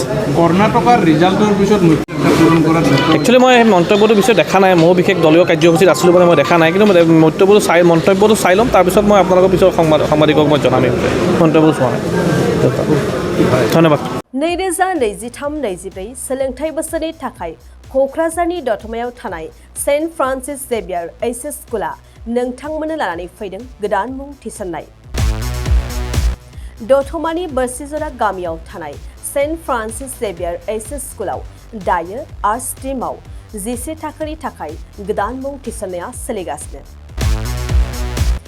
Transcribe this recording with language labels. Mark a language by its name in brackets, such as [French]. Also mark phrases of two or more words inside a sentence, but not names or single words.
[Assamese] কৰ্ণাটকৰ ৰিজাল্টৰ পিছত একচুৱেলি মই মন্তব্যটো পিছত দেখা নাই, ময়ো বিশেষ দলীয় কাৰ্যসূচীত আছিলোঁ মানে মই দেখা নাই, কিন্তু মন্তব্যটো চাই ল'ম, তাৰপিছত মই আপোনালোকৰ পিছত সাংবাদিকক মই জনামেই মন্তব্যটো চোৱা নাই। ধন্যবাদ। [Bodo] 2023-24 सोलोंथाइ बोसोरनि थाखाय क'क्राझारनि दतमायाव थानाय सेन्ट फ्रान्सिस जेभियार एचएस स्कुला नोंथांमोननो लानानै फैदों गोदान मुं थिसननाय। दतमानि बोरसिजरा गामियाव थानाय सेन्ट फ्रान्सिस जेभियार एचएस स्कुलाव दायो आर्ट्स स्ट्रीमाव 11 थाखोनि थाखाय गोदान मुं थिसननाया सोलिगासिनो।